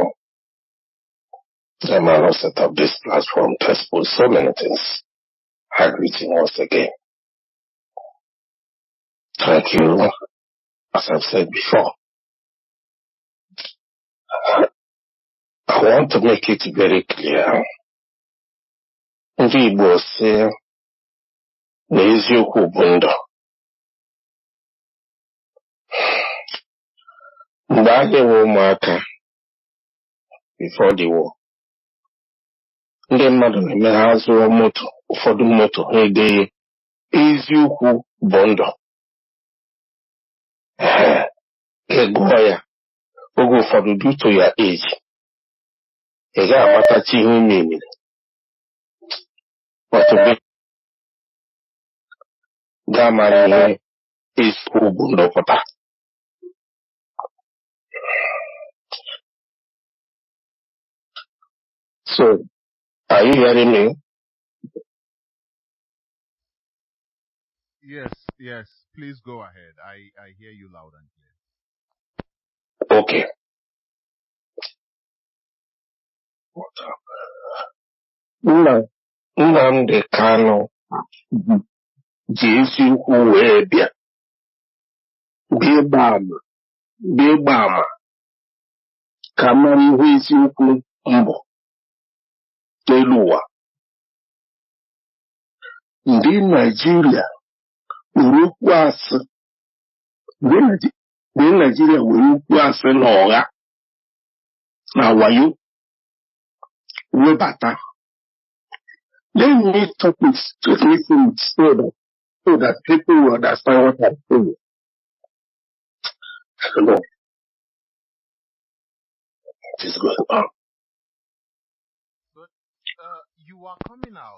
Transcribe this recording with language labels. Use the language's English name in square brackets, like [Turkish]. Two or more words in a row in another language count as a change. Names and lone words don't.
[English] The man who set up this platform to expose so many things. I greet him once again. Thank you. As I've said before, I want to make it very clear [Igbo] ndị Igbo sị na eziokwu bụ ndụ. Mgbe anyị were ụmụaka [English] before the war, [Igbo] ndị mmadụ na-eme ha zụọ moto, ụfọdụ moto ha edeghị eziokwu bụ ndụ. Ịgụọ ya oge ụfọdụ [English] due to your age, [Igbo] ị ga-amatachi ihe ime emere. Ọtụtụ ga-amara ihe eziokwu bụ ndụ pụta. [English] So, are you hearing me? Yes. Please go ahead. I hear you loud and clear. Okay. [Igbo] Nnamdi Kanu ji eziokwu wee bịa ịgba ama ka mara ihe eziokwu mbụ n'elu ụwa. Ndị Naịjirịa were okwu asị na ọgha na wayo webata. [English] Let me talk it so that people will understand what I'm saying. No. What is going on? But you are coming out.